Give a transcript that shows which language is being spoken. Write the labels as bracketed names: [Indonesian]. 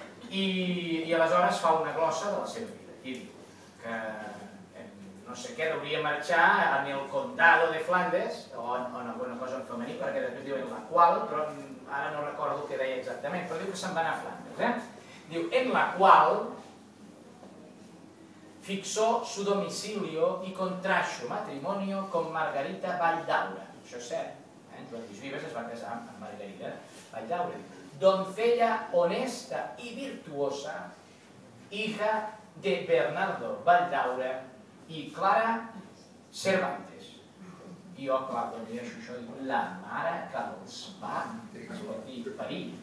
[Catalan] I aleshores fa una glossa de la seva vida. I diu que no sé què, hauria marxar [Spanish] en el condado de Flandes, [Catalan] o en alguna cosa en femení, perquè després diu en la qual, però ara no recordo què deia exactament, però diu que se'n va anar a Flandes. [Spanish] Diu, en la qual fixó su domicilio y contrajo matrimonio con Margarita Valldaura. [Catalan] Això és cert. Joan Lluís Vives es va casar amb Margarita Valldaura. [Spanish] Doncella honesta y virtuosa, hija de Bernardo Valldaura i Clara Cervantes. [Catalan] I jo, clar, quan llegeixo això, dic, la mare que els va parir.